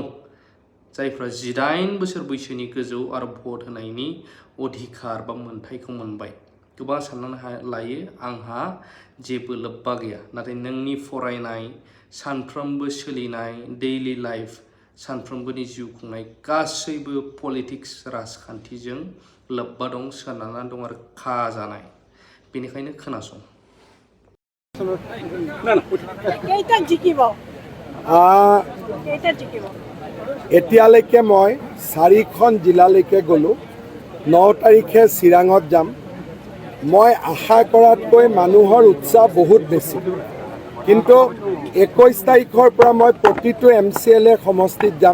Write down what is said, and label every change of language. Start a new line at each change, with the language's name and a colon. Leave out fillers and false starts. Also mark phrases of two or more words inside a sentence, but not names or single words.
Bodo: जायफ्रा 18 बोसोर बैसोनि गोजौ आरो भट होनायनि अधिकार बा मोन्थायखौ मोनबाय, गोबां साननानै लायो आंहा जेबो लोब्बा गैया। नाथाय नोंनि फरायनाय, सानफ्रोमबो सोलिनाय
English: daily life,
Bodo: सानफ्रोमबोनि जिउ खुंनाय गासैबो पलिटिक्स राजखान्थिजों लोब्बा दं, सोनारनानै दं आरो खाजानाय। बेनिखायनो खोनासं।
Assamese: এতিয়ালৈকে মই 4খন জিলালৈকে গ'লোঁ। 9 তাৰিখে চিৰাঙত যাম। মই আশা কৰাতকৈ মানুহৰ উৎসাহ বহুত বেছি, কিন্তু 21 তাৰিখৰ পৰা মই প্ৰতিটো MCLA সমষ্টিত যাম।